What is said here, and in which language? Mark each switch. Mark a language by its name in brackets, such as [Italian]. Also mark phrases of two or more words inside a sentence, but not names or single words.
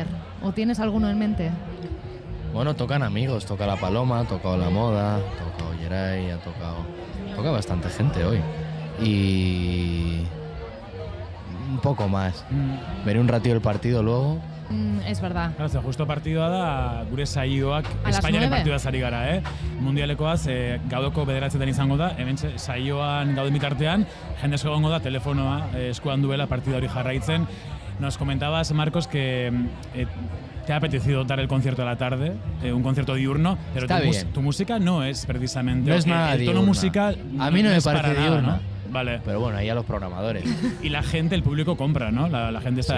[Spanish] ¿O tienes alguno en mente? Bueno, tocan amigos, toca La Paloma, ha tocado La Moda, ha tocado Yeray, toca bastante gente hoy. Y un poco más. Veré un ratito el partido luego. Es verdad. Claro, [Basque] ze justo partidua da gure saioak [Spanish] A las [Basque] Espainiaren [Spanish] 9. [Basque] partidua ari gara, Mundialekoaz gaudoko 9 izango da, hemen saioan gauden bitartean, jende asko egongo da telefonoa eskuan duela partida hori jarraitzen. [Spanish] Nos comentabas, Marcos, que te ha apetecido dar el concierto a la tarde, un concierto diurno, pero Está bien. tu música no es precisamente... No es nada el tono diurna. musical A mí no me es para parece nada, diurna. ¿no? Vale. Pero bueno, ahí a los programadores. Y la gente, el público compra, ¿no? La gente está de